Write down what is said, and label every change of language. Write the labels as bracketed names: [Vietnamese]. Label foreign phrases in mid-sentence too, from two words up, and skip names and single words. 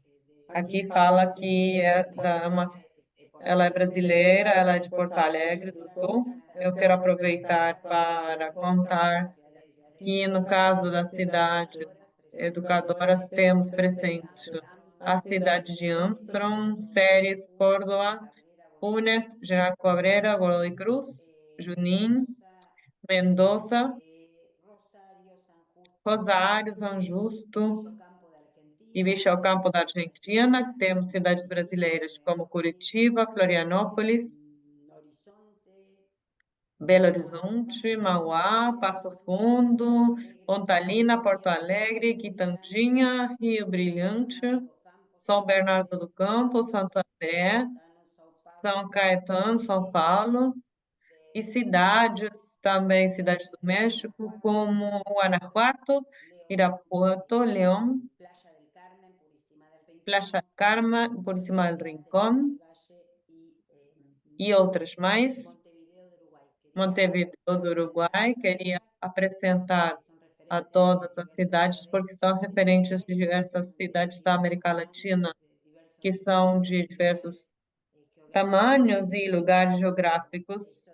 [Portuguese] Aqui fala que ela é brasileira, ela é de Porto Alegre do Sul. Eu quero aproveitar para contar que, no caso das cidades educadoras, temos presente a cidade de Armstrong, Ceres, Córdoba, Funes, General Cabrera, Godoy Cruz, Junín, Mendoza, Rosário, São Justo e Campo da Argentina. Temos cidades brasileiras como Curitiba, Florianópolis, Belo Horizonte, Mauá, Passo Fundo, Pontalina, Porto Alegre, Quitandinha, Rio Brilhante, São Bernardo do Campo, Santo André, São Caetano, São Paulo, e cidades também, cidades do México, como Guanajuato, Irapuato, León, Playa del Carmen, Purísima del Rincón e outras mais. Montevideo do Uruguai, queria apresentar a todas as cidades, porque são referentes de diversas cidades da América Latina, que são de diversos tamanhos e lugares geográficos.